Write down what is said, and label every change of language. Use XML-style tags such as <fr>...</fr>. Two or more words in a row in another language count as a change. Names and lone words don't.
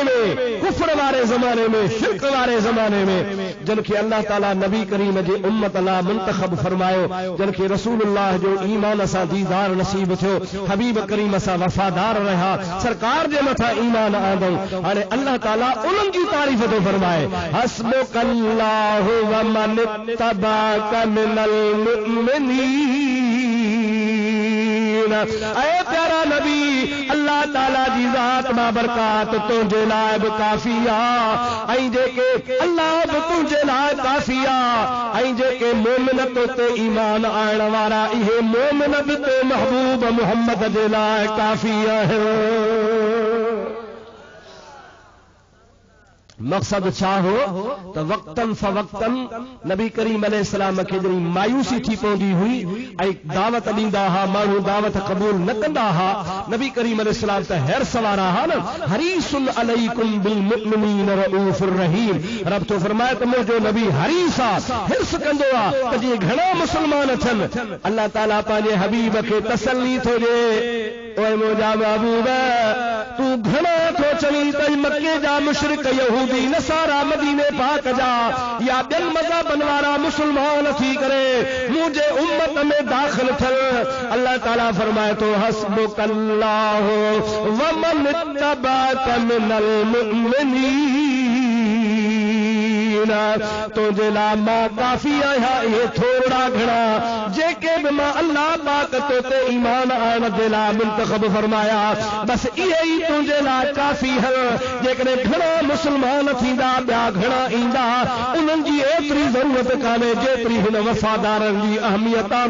<sd>में कुफ्र वारे ज़माने में शिरक वारे ज़माने में जिन खे अल्लाह ताला नबी करीम जे उम्मत लाइ मुंतखब फरमायो जिन खे रसूलुल्लाह जो ईमान सां दीदार नसीब थियो हबीब करीम सां वफ़ादार रहिया सरकार जे मथां ईमान आंदो हाणे अल्लाह ताला उन्हनि जी तारीफ़ थो फरमाए</sd> <ar>حسبك الله ومن اتبعك من المؤمنين</ar> <sd>ऐ प्यारा नबी अल्लाह ताला जी ज़ात बाबरकात तुझे लाइ बि काफ़ी आहे ऐं जेके अल्लाह बि तुझे लाइ काफ़ी आहे ऐं जेके मोमिन तो ते ईमान आइण वारा इहे मोमिन बि तो महबूब मुहम्मद जे लाइ काफ़ी आहे मकसद छा हो तो वक्तन फवक्तन नबी करीम अलैहिस्सलाम खे जॾहिं मायूसी थी पवंदी हुई ऐं दावत ॾींदा हुआ माण्हू दावत क़बूल न कंदा हुआ नबी करीम अलैहिस्सलाम त हैरस वारा हुआ न</sd> <ar>حريص عليكم بالمؤمنين رؤوف رحيم</ar> <sd>रब तो फरमाए त मुंहिंजो नबी हरीस आहे हिर्स कंदो आहे त जीअं घणा मुस्लमान थियनि अल्लाह ताला पंहिंजे हबीब खे तसल्ली थो ॾिए ओए मुंहिंजा महबूब तू घणा थो चवी त मके जा मुशरिक यहूदी नसारा मदीने पाक जा या ॿियनि मज़हबनि वारा मुस्लमान थी करे मुंहिंजे उम्मत में दाख़िल थियल। अल्लाह ताला फरमाए थो</sd> <ar>حسبك الله ومن اتبعك من المؤمنين.</ar> <sd>तुंहिंजे लाइ मां काफ़ी आहियां, इहे थोरा घणा जेके बि मां अल्लाह पाक तो ते ईमान आणण जे लाइ मुंतखब फरमाया, बस इहे ई तुंहिंजे लाइ काफ़ी हल। जेकॾहिं घणा मुस्लमान थींदा ॿिया घणा ईंदा, उन्हनि जी एतिरी ज़रूरत कान्हे जेतिरी हिन वफ़ादारनि जी अहमियत आहे।</sd>